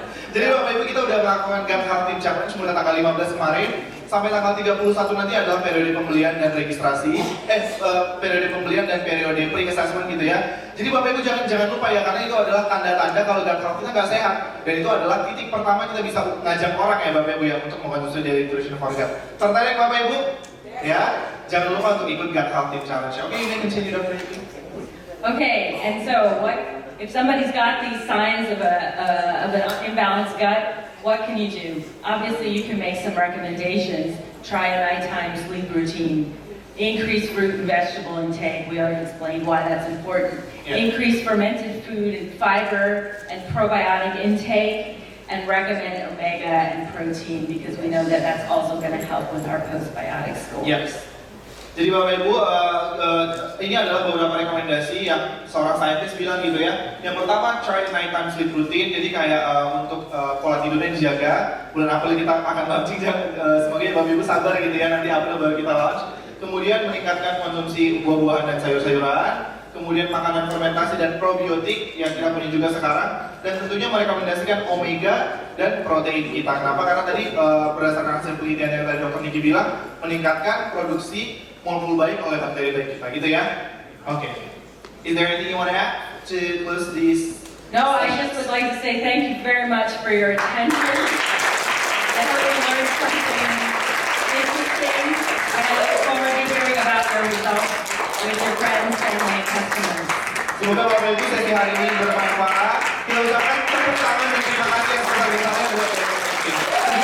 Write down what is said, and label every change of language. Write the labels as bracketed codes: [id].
[id] Jadi Bapak Ibu kita udah melakukan Gut Health Team Challenge mulai tanggal 15 kemarin sampai tanggal 31 nanti adalah periode pembelian dan registrasi, periode pembelian dan periode pre-assessment gitu ya. Jadi Bapak Ibu jangan lupa ya, karena itu adalah tanda-tanda kalau gut health kita nggak sehat, dan itu adalah titik pertama kita bisa ngajak orang ya Bapak Ibu ya untuk mengkonsumsi dari Nutrition for Gut. Tertarik Bapak Ibu? Ya, jangan lupa untuk ikut Gut Health Team Challenge. [en] Okay, you may continue Dr. Okay, and so if somebody's got these signs of an imbalanced gut, what can you do? Obviously, you can make some recommendations. Try a nighttime sleep routine. Increase fruit and vegetable intake. We already explained why that's important. Yeah. Increase fermented food and fiber and probiotic intake, and recommend omega and protein because we know that that's also going to help with our postbiotic scores. Yes. [id] Jadi Bapak Ibu, ini adalah beberapa rekomendasi yang seorang saintis bilang gitu ya. Yang pertama, [en] try nighttime sleep routine. [id] Jadi kayak untuk pola tidurnya dijaga. Bulan April kita akan launching, semoga ya Bapak Ibu sabar gitu ya, nanti April baru kita launch. Kemudian meningkatkan konsumsi buah-buahan dan sayur-sayuran. Kemudian makanan fermentasi dan probiotik yang kita punya juga sekarang. Dan tentunya merekomendasikan omega dan protein kita. Kenapa? Karena tadi berdasarkan hasil penelitian yang tadi Dr. Niki bilang, meningkatkan produksi molekul baik oleh bakteri baik kita, gitu ya? [en] Okay. Is there anything you want to add to close these? No, I just would like to say thank you very much for your attention. I hope you learned something interesting, and look forward to hearing about your results with your friends, family, and customers. [id] Semoga Bapak Ibu sesi hari ini bermanfaat. Kita ucapkan tepuk tangan dan terima kasih yang sebesar-besarnya buat Demo Speaking.